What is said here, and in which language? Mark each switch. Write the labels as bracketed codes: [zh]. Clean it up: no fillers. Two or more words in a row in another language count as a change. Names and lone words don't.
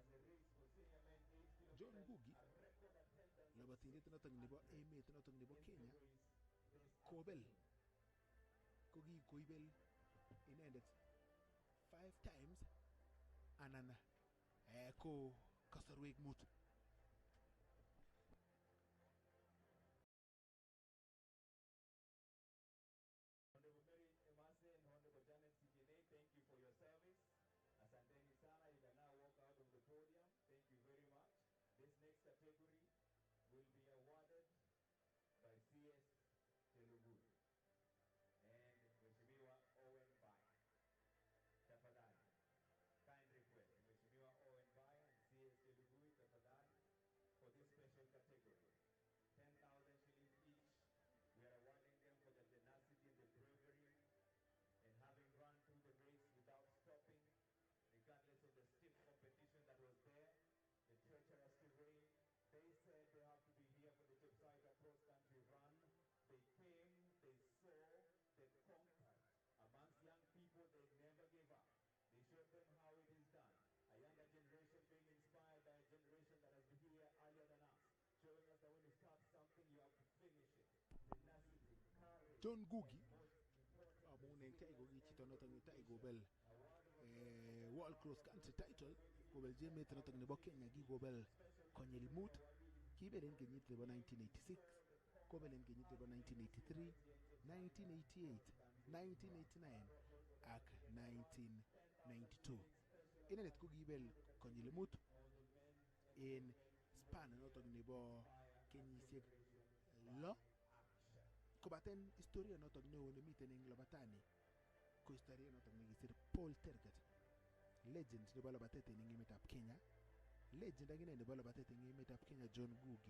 [kln] John Ngugi labatindet notok nebo emet notok nebo Kenya kobel ko ki koibel inendet [en] 5 times [kln] anan ko kasarwek mut. [en] Honorable Mary Emase and Honorable Janet CJNA, thank you for your service. [sw] Asanteni sana, [en] you can now walk out of the podium. Thank you very much. This next category will be awarded by CS Telugu and Mheshimiwa Owen Baya. Tafadhali. Kind request, Mheshimiwa Owen Baya and CS Telugu, tafadhali, for this special category. 10,000 shillings each. We are awarding them for the tenacity and the bravery in having run through the race without stopping, regardless of the stiff competition that was there, the treacherous terrain. They said they have to be here for the Chepsaita cross-country run. They came, they saw, they conquered. Amongst young people, they never gave up. They showed them how it is done. A younger generation being inspired by a generation that has been here earlier than us, showing us that when you start something, you have to finish it. Tenacity, courage. [kln] John Ngugi amunen tay go gi chito notok ni tay go bel [en] World Cross Country title [kln] go bel jemet notok nebo Kenya gi go bel konyil mut ki belen kenyit nebo 1986 ko belen kenyit nebo 1983 1988 1989 ak 1992 inenet ko gibel konyil mut en span notok nebo kenyisiek lo kobaten historia notok neo nemiten eng labatani ko historia notok nekisir Paul Tergat, legend nebo labatet eng emetab Kenya, legend akine nebo labatet eng emetab Kenya John Ngugi.